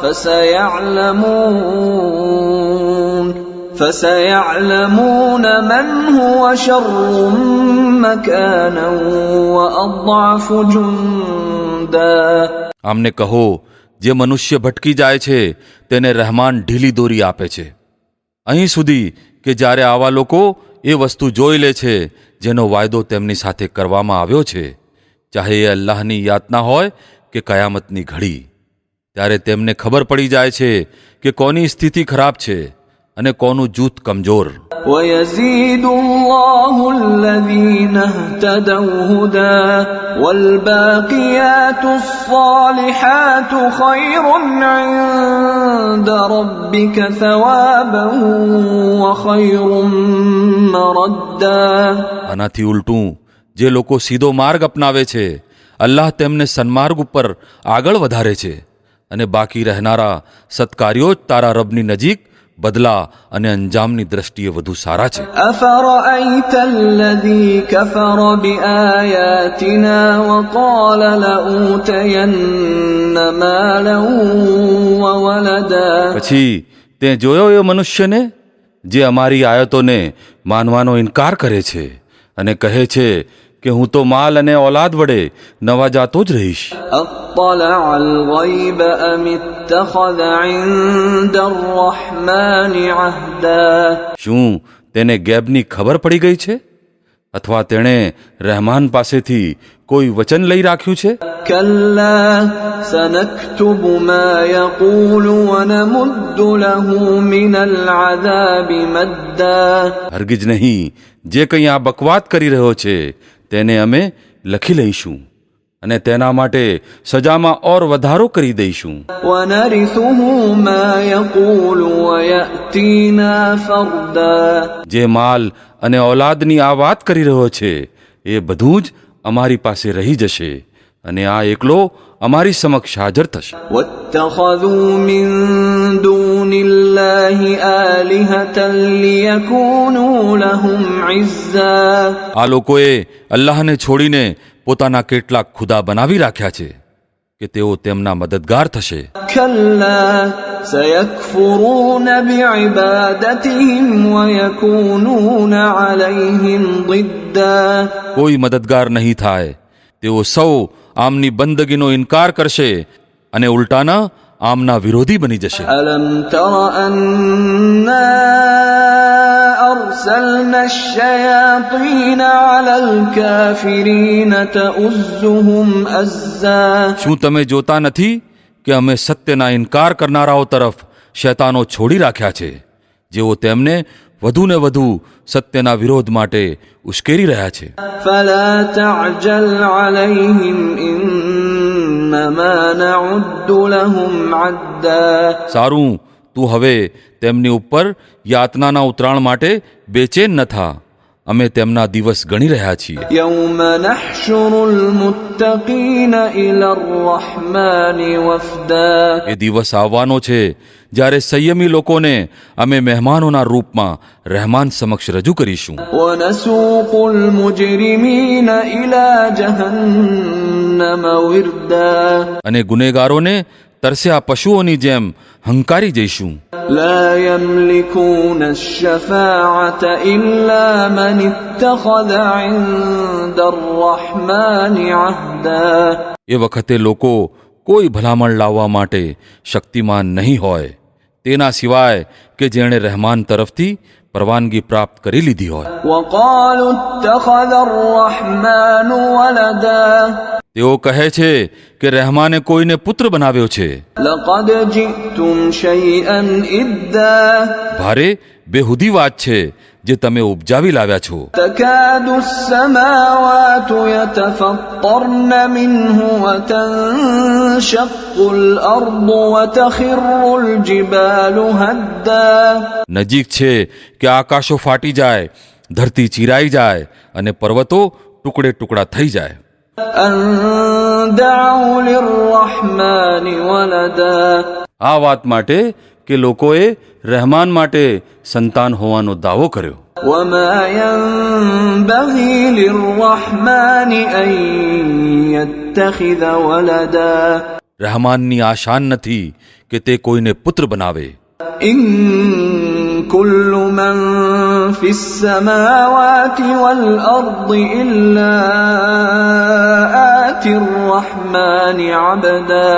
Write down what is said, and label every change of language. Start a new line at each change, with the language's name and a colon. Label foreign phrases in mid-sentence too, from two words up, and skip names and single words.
Arabic: فسيعلمون من هو شر مكانا وأضعف جندا.
Gujarati: આમને કહો, જે મનુષ્ય ભટકી જાય છે તેને રહેમાન ઢીલી દોરી આપે છે, અહીં સુધી કે જ્યારે આવા લોકો એ વસ્તુ જોઈ લે છે જેનો વાયદો તેમની સાથે કરવામાં આવ્યો છે, ચાહે એ અલ્લાહની યાતના હોય કે કયામતની ઘડી, ત્યારે તેમને ખબર પડી જાય છે કે કોની સ્થિતિ ખરાબ છે અને કોનું જૂથ કમજોર.
Arabic: ويزيد الله الذين اهتدوا هدى والباقيات الصالحات خير عند ربك ثوابا وخير مردا.
Gujarati: આનાથી ઉલટું જે લોકો સીધો માર્ગ અપનાવે છે, અલ્લાહ તેમને સન્માર્ગ ઉપર આગળ વધારે છે, અને બાકી રહેનારા સત્કાર્યો જ તારા રબની નજીક બદલા અને અંજામની દ્રષ્ટિએ વધુ સારા છે.
Arabic: أفرأيت الذي كفر بآياتنا وقال لأوتين مالا وولدا.
Gujarati: પછી તે જોયો એ મનુષ્યને જે અમારી આયતોને માનવાનો ઇનકાર કરે છે અને કહે છે કે હું તો માલ અને ઓલાદ વડે નવાજાતો જ રહીશ.
Arabic: أطلع الغيب أم اتخذ عند الرحمن عهدا.
Gujarati: શું તેને ગેબની ખબર પડી ગઈ છે અથવા તેણે રહેમાન પાસેથી કોઈ વચન લઈ રાખ્યું છે?
Arabic: كلا سنكتب ما يقول ونمد له من العذاب مدا.
Gujarati: હરગિજ નહીં, જે કંઈ આ બકવાત કરી રહ્યો છે તેને અમે લખી લઈશું અને તેના માટે સજામાં ઓર વધારો કરી દઈશું.
Arabic: ونرثه ما يقول ويأتينا فردا.
Gujarati: જે માલ અને ઔલાદની આ વાત કરી રહ્યો છે એ બધું જ અમારી પાસે રહી જશે અને આ એકલો અમારી સમક્ષ હાજર થશે.
Arabic: واتخذوا من دون الله آلهة ليكونوا لهم عزا.
Gujarati: આ લોકોએ અલ્લાહને છોડીને પોતાના કેટલાક ખુદા બનાવી રાખ્યા છે કે તેઓ તેમના મદદગાર થશે.
Arabic: كلا سيكفرون بعبادتهم ويكونون عليهم ضدا.
Gujarati: કોઈ મદદગાર નહીં થાય, તેઓ સૌ આમની બંદગીનો ઇનકાર કરશે અને ઉલટાના આમના વિરોધી બની જશે.
Arabic: ألم تر أنا أرسلنا الشياطين على الكافرين تؤزهم أزا.
Gujarati: શું તમે જોતા નથી કે અમે સત્યના ઇનકાર કરનારાઓ તરફ શૈતાનો છોડી રાખ્યા છે, જેઓ તેમને વધુ ને વધુ સત્યના વિરોધ માટે ઉશ્કેરી રહ્યા છે.
Arabic: فلا تعجل عليهم إنما نعد لهم عدا.
Gujarati: સારું, તું હવે તેમની ઉપર યાતનાના ઉતરાણ માટે બેચેન ન થા, અમે તેમના દિવસ ગણી રહ્યા છીએ.
Arabic: يوم نحشر المتقين إلى الرحمن وفدا.
Gujarati: એ દિવસ આવવાનો છે જ્યારે સંયમી લોકોને અમે મહેમાનોના રૂપમાં રહેમાન સમક્ષ રજૂ કરીશું.
Arabic: ونسوق المجرمين إلى جهنم وردا.
Gujarati: અને ગુનેગારોને તરસ્યા પશુઓની જેમ હંકારી જઈશું.
Arabic: لا يملكون الشفاعة إلا من اتخذ عند الرحمن عهدا.
Gujarati: એ વખતે લોકો કોઈ ભલામણ લાવવા માટે શક્તિમાન નહીં હોય તેના સિવાય કે જેણે રહેમાન તરફથી પરવાનગી પ્રાપ્ત કરી લીધી હોય.
Arabic: وقالوا اتخذ الرحمن ولدا.
Gujarati: તેઓ કહે છે કે રહેમાને કોઈને પુત્ર બનાવ્યો છે.
Arabic: لقد جئتم شيئا إدا.
Gujarati: ભારે બેહુદી વાત છે જે તમે ઉપજાવી લાવ્યા છો.
Arabic: تكاد السماوات يتفطرن منه وتنشق الأرض وتخر الجبال هدا.
Gujarati: નજીક છે કે આકાશો ફાટી જાય, ધરતી ચીરાઈ જાય અને પર્વતો ટુકડે ટુકડા થઈ જાય.
Arabic: أن دعوا للرحمن ولدا.
Gujarati: આ વાત માટે કે લોકોએ રહેમાન માટે સંતાન હોવાનો દાવો કર્યો.
Arabic: وما ينبغي للرحمن أن يتخذ ولدا
Gujarati: રહેમાનની આ શાન નથી કે તે કોઈને પુત્ર બનાવે.
Arabic: إن كل من في السماوات والأرض إلا آتي الرحمن عبدا